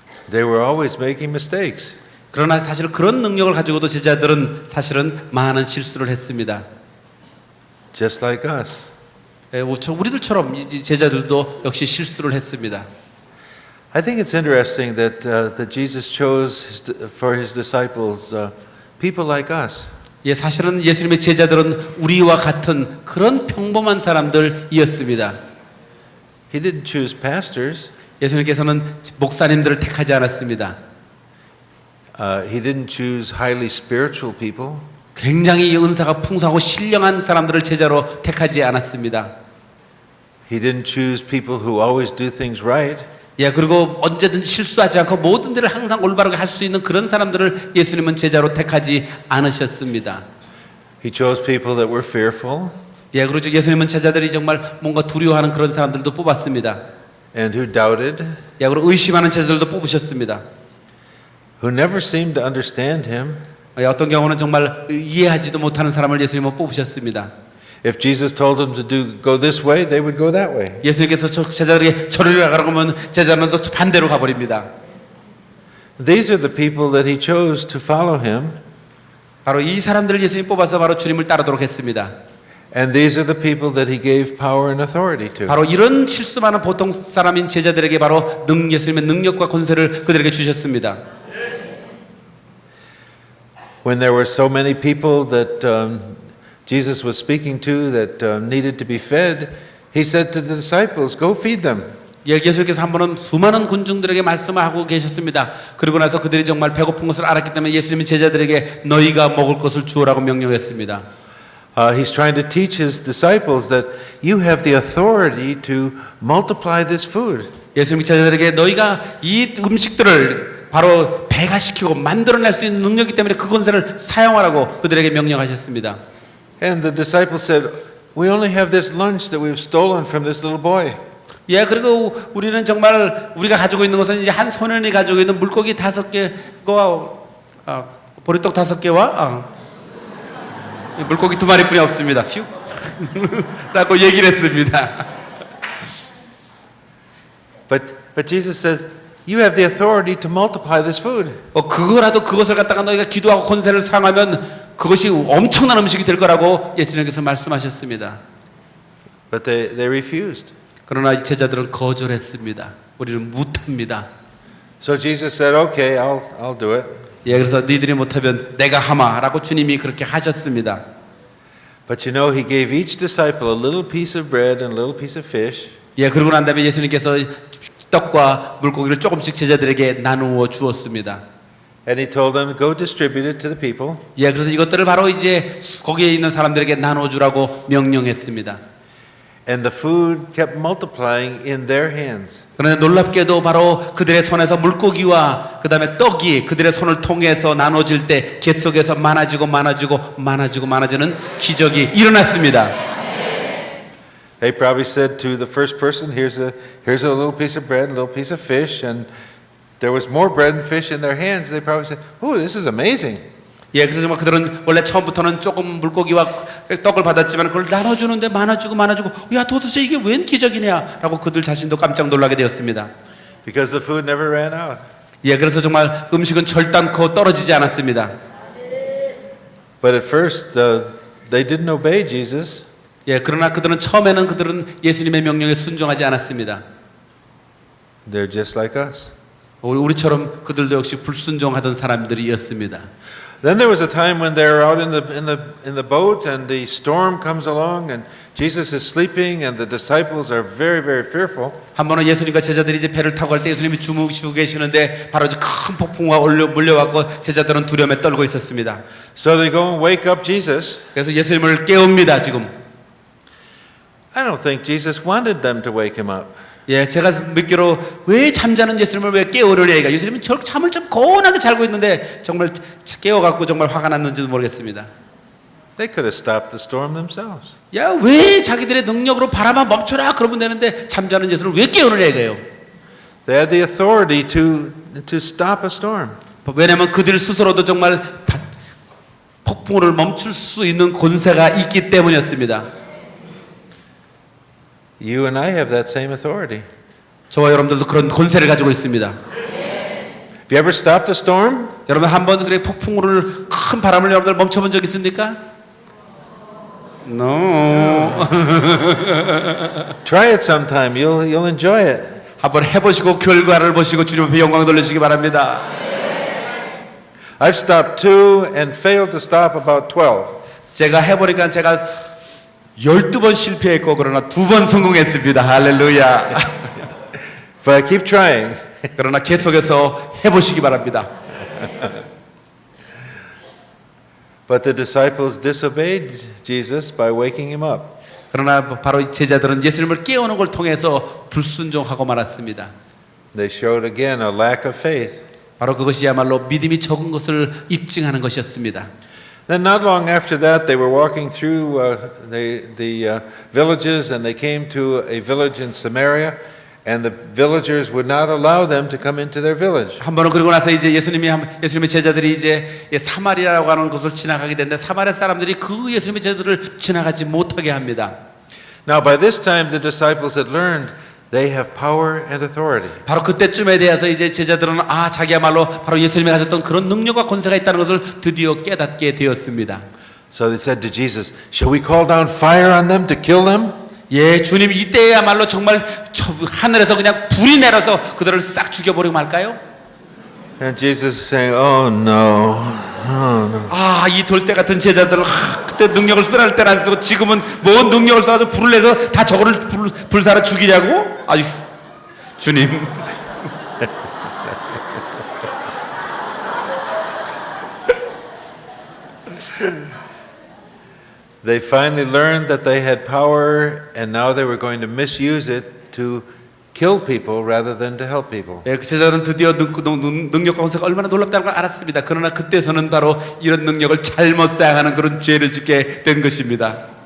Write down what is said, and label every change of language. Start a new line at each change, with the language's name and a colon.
English: They were always making mistakes.
Korean: 그러나 사실 그런 능력을 가지고도 제자들은 사실은 많은 실수를 했습니다.
English: Just like us.
Korean: 우리들처럼 이 제자들도 역시 실수를 했습니다.
English: I think it's interesting that Jesus chose for his disciples people like us.
Korean: 사실은 예수님의 제자들은 우리와 같은 그런 평범한 사람들이었습니다.
English: He didn't choose pastors.
Korean: 예수님께서는 목사님들을 택하지 않았습니다.
English: He didn't choose highly spiritual people.
Korean: 굉장히 은사가 풍성하고 신령한 사람들을 제자로 택하지 않았습니다.
English: He didn't choose people who always do things right.
Korean: 그리고 언제든지 실수하지 않고 모든 일을 항상 올바르게 할 수 있는 그런 사람들을 예수님은 제자로 택하지 않으셨습니다.
English: He chose people that were fearful.
Korean: 그렇죠. 예수님은 제자들이 정말 뭔가 두려워하는 그런 사람들도 뽑았습니다.
English: And who doubted.
Korean: 그리고 의심하는 제자들도 뽑으셨습니다.
English: Who never seemed to understand him.
Korean: 어떤 경우는 정말 이해하지도 못하는 사람을 예수님은 뽑으셨습니다.
English: If Jesus told them to go this way, they would go that way.
Korean: 예수님께서 제자들에게 저리로 가라고 하면 제자는 또 반대로 가버립니다.
English: These are the people that he chose to follow him.
Korean: 바로 이 사람들을 예수님이 뽑아서 바로 주님을 따르도록 했습니다.
English: And these are the people that he gave power and authority to.
Korean: 바로 이런 실수 많은 보통 사람인 제자들에게 바로 예수님의 능력과 권세를 그들에게 주셨습니다.
English: When there were so many people that Jesus was speaking to that needed to be fed, he said to the disciples, "Go feed them."
Korean: 예수님께서 한 번은 수많은 군중들에게 말씀을 하고 계셨습니다. 그리고 나서 그들이 정말 배고픈 것을 알았기 때문에 예수님이 제자들에게 너희가 먹을 것을 주오라고 명령했습니다.
English: He's trying to teach his disciples that you have the authority to multiply this food.
Korean: 예수님이 제자들에게 너희가 이 음식들을 바로 배가시키고 만들어낼 수 있는 능력이기 때문에 그 권세를 사용하라고 그들에게 명령하셨습니다.
English: And the disciples said, we only have this lunch that we've stolen from this little boy.
Korean: 예, 그리고 우리는 정말 우리가 가지고 있는 것은 이제 한 소년이 가지고 있는 물고기 5개와 보리떡 5개와 물고기 2마리뿐이 없습니다. 휴. 라고 얘기를 했습니다.
English: But Jesus says, you have the authority to multiply this food.
Korean: 그거라도 그것을 갖다가 너희가 기도하고 권세를 사용하면 그것이 엄청난 음식이 될 거라고 예수님께서 말씀하셨습니다.
English: But they refused.
Korean: 그러나 제자들은 거절했습니다. 우리는 못합니다.
English: So Jesus said, okay, I'll do it.
Korean: 예, 그래서 너희들이 못하면 내가 하마라고 주님이 그렇게 하셨습니다.
English: But you know, he gave each disciple a little piece of bread and a little piece of fish.
Korean: 예, 그러고 난 다음에 예수님께서 떡과 물고기를 조금씩 제자들에게 나누어 주었습니다.
English: And he told them, go distribute it to the people.
Korean: 예, 그래서 이것들을 바로 이제 거기에 있는 사람들에게 나누어 주라고 명령했습니다.
English: And the food kept multiplying in their hands.
Korean: 그런데 놀랍게도 바로 그들의 손에서 물고기와 그 다음에 떡이 그들의 손을 통해서 나눠질 때 계속해서 많아지는 기적이 일어났습니다.
English: They probably said to the first person, here's a little piece of bread, a little piece of fish, and there was more bread and fish in their hands. They probably said, oh, this is amazing.
Korean: 예, 그래서 정말 그들은 원래 처음부터는 조금 물고기와 떡을 받았지만 그걸 나눠주는데 많아지고 야 도대체 이게 웬 기적이냐라고 그들 자신도 깜짝 놀라게 되었습니다.
English: Because the food never ran out.
Korean: 예, 그래서 정말 음식은 절단코 떨어지지 않았습니다.
English: But at first, they didn't obey Jesus.
Korean: 예, 그러나 처음에는 그들은 예수님의 명령에 순종하지 않았습니다.
English: They're just like us.
Korean: 우리처럼 그들도 역시 불순종하던 사람들이었습니다.
English: Then there was a time when they were out in the boat and the storm comes along and Jesus is sleeping and the disciples are very, very fearful.
Korean: 한 번은 예수님과 제자들이 이제 배를 타고 갈 때 예수님이 주무시고 계시는데 바로 큰 폭풍우가 몰려왔고 제자들은 두려움에 떨고 있었습니다.
English: So they go and wake up Jesus.
Korean: 그래서 예수님을 깨웁니다. 지금.
English: I don't think Jesus wanted them to wake him up.
Korean: 예, 제가 믿기로 왜 잠자는 예수님을 왜 깨우려냐 이가 예수님은 잠을 좀 고운하게 자고 있는데 정말 깨워갖고 정말 화가 났는지도 모르겠습니다.
English: They could have stopped the storm themselves.
Korean: 야, 왜 자기들의 능력으로 바람아 멈춰라 그러면 되는데 잠자는 예수를 왜 깨우느냐 이거예요.
English: They had the authority to stop a storm.
Korean: 왜냐하면 그들 스스로도 정말 폭풍을 멈출 수 있는 권세가 있기 때문이었습니다.
English: You and I have that same authority.
Korean: 저와 여러분들도 그런 권세를 가지고 있습니다.
English: Have you ever stopped a storm?
Korean: 여러분 한번 그래 폭풍우를 큰 바람을 여러분들 멈춰본 적 있습니까?
English: No. Try it sometime. You'll enjoy it.
Korean: 한번 해보시고 결과를 보시고 주님 앞에 영광 돌리시기 바랍니다.
English: I've stopped 2 and failed to stop about 12.
Korean: 제가 해보니까 제가 12번 실패했고 그러나 2번 성공했습니다. 할렐루야.
English: But I keep trying.
Korean: 그러나 계속해서 해보시기 바랍니다.
English: But the disciples disobeyed Jesus by waking him up.
Korean: 그러나 바로 제자들은 예수님을 깨우는 걸 통해서 불순종하고 말았습니다.
English: They showed again a lack of faith.
Korean: 바로 그것이야말로 믿음이 적은 것을 입증하는 것이었습니다.
English: Then not long after that, they were walking through the villages, and they came to a village in Samaria, and the villagers would not allow them to come into their village.
Korean: 한 번은 그러고 나서 이제 예수님의 제자들이 이제 사마리아라고 하는 곳을 지나가게 되는데 사마리아 사람들이 그 예수님의 제자들을 지나가지 못하게 합니다.
English: Now, by this time, the disciples had learned they have power and authority.
Korean: 바로 그때쯤에 대해서 이제 제자들은 자기야말로 바로 예수님이 가졌던 그런 능력과 권세가 있다는 것을 드디어 깨닫게 되었습니다.
English: So they said to Jesus, "Shall we call down fire on them to kill them?"
Korean: 예, 주님 이때야말로 정말 하늘에서 그냥 불이 내려서 그들을 싹 죽여버리고 말까요?
English: And Jesus is saying, "Oh no, oh no."
Korean: 이 돌쇠 같은 제자들은 그때 능력을 쓰라 할 때는 안 쓰고 지금은 뭔 능력을 써가지고 불을 내서 다 저거를 불사로 죽이려고? 아유, 주님.
English: They finally learned that they had power, and now they were going to misuse it to kill people rather than to help people.
Korean: 예, 그 제자들은 드디어 능력과 권세가 얼마나 놀랍다는 걸 알았습니다. 그러나 그때서는 바로 이런 능력을 잘못 사용하는 그런 죄를 짓게 된 것입니다.